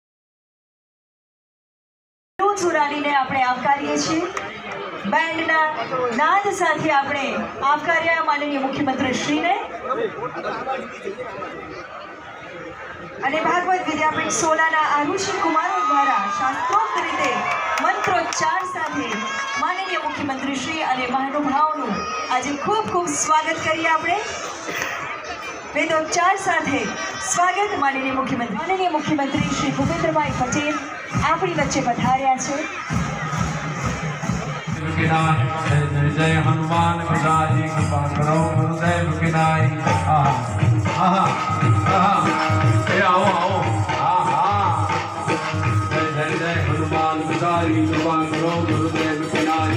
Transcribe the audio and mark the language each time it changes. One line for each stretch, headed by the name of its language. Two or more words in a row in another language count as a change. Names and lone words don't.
Gujarati: આપણે આવકારીએ છીએ બેન્ડના નાદ સાથે આપણે આવકાર્યા માનનીય મુખ્યમંત્રી શ્રીને અને ભાગવત વિદ્યાપીઠ સોલાના આરુષિ કુમારો દ્વારા શાસ્ત્રોક્ત રીતે મંત્રોચ્ચાર સાથે માનનીય મુખ્યમંત્રી શ્રી અને મહાનુભાવોનું આજે ખૂબ ખૂબ સ્વાગત કરીએ। આપણે વેદોચ્ચાર સાથે સ્વાગત માનનીય મુખ્યમંત્રી શ્રી ભૂપેન્દ્રભાઈ પટેલ આપણી વચ્ચે પધાર્યા છે।
Hindi: जय हनुमान गुरुजी कृपा करो गुरुदेव की नाई। आओ आओ जय जय हनुमान गुरुजी कृपा करो गुरुदेव की नाई।